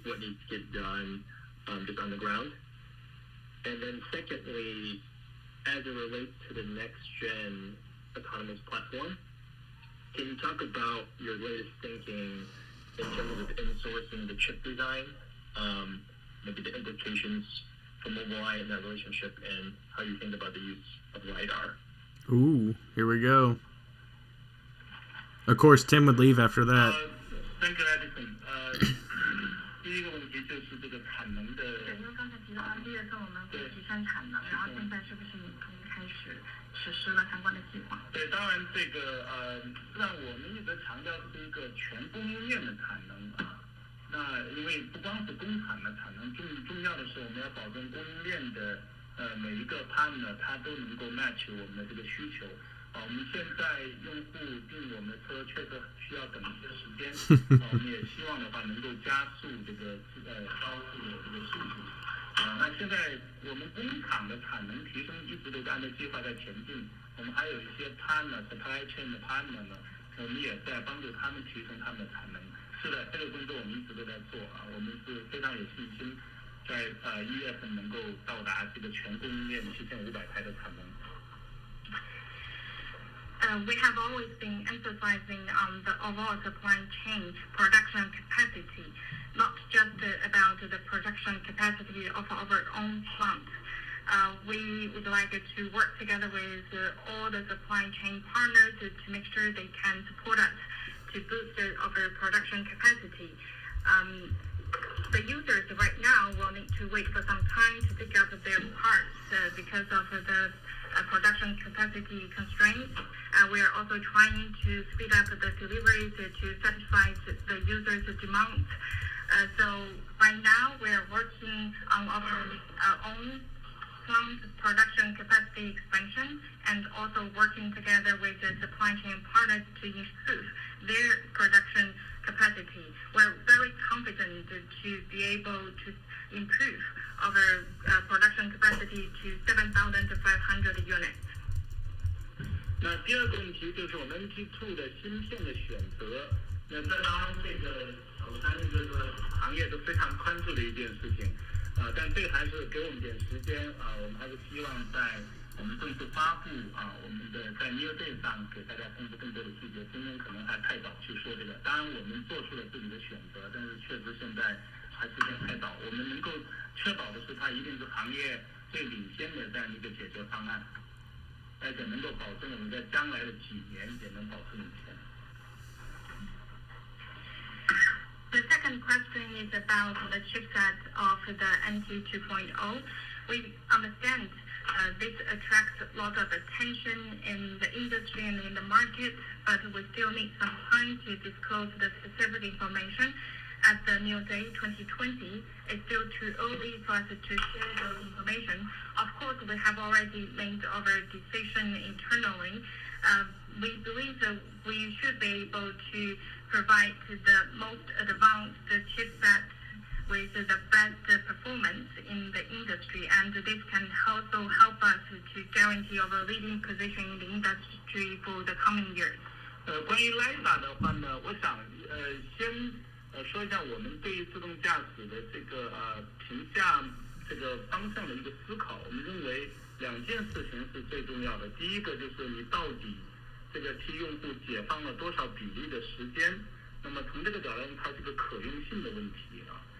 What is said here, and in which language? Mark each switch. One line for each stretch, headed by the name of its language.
English: What needs to get done just on the ground? And then secondly, as it relates to the next gen autonomous platform, can you talk about your latest thinking in terms of insourcing the chip design, maybe the implications for Mobileye in that relationship, and how you think about the use of LiDAR? Ooh, here we go. Of course, Tim would leave after that. Thank you, Edison.
Chinese: 第一个问题就是这个产能的。对，因为刚才提到1月份我们会提升产能，然后现在是不是已经开始实施了相关的计划？对，当然这个让我们一直强调是一个全供应链的产能啊。那因为不光是工厂的产能，重要的是我们要保证供应链的每一个 partner 它都能够 match 我们的这个需求。我们现在用户订我们的车确实需要等一些时间，我们也希望的话能够加速这个交付的这个速度。那现在我们工厂的产能提升一直都按照计划在前进，我们还有一些 partner supply chain 的 partner 呢，我们也在帮助他们提升他们的产能。是的，这个工作我们一直都在做啊，我们是非常有信心，在1月份能够到达这个全供应链7500台的产能。
English: We have always been emphasizing on the overall supply chain production capacity, not just about the production capacity of our own plant. We would like to work together with all the supply chain partners to make sure they can support us to boost our production capacity. The users right now will need to wait for some time to pick up their parts because of the production capacity constraints. We are also trying to speed up the deliveries to satisfy the users' demands. So right now we are working on our own plant production capacity expansion and also working together with the supply chain partners to improve their production capacity. We're very confident to be able to improve our production capacity to 7,500 units.
Chinese: 那第二个问题就是我们 MT2 的芯片的选择。那这当然这个我相信这个行业都非常关注的一件事情。但这个还是给我们点时间啊，我们还是希望在我们正式发布我们的在 NIO Day 上给大家公布更多的细节。今天可能还太早去说这个，当然我们做出了自己的选择，但是确实现在还时间太早。我们能够确保的是，它一定是行业最领先的这样一个解决方案，而且能够保证我们在将来的几年也能保持领先。
English: The second question is about the chipset of the NT 2.0. We understand this attracts a lot of attention in the industry and in the market, but we still need some time to disclose the specific information. At the NIO Day 2020, it's still too early for us to share those information. Of course, we have already made our decision internally. We believe that we should be able to provide the most advanced chipset with the best performance in the industry, and this can also help us to guarantee our leading position in the industry for the coming years.
Chinese: 关于 LiDAR 的话呢，我想先说一下我们对于自动驾驶的这个评价这个方向的一个思考。我们认为2件事情是最重要的。第一个就是你到底这个替用户解放了多少比例的时间，那么从这个角度，它是个可用性的问题啊。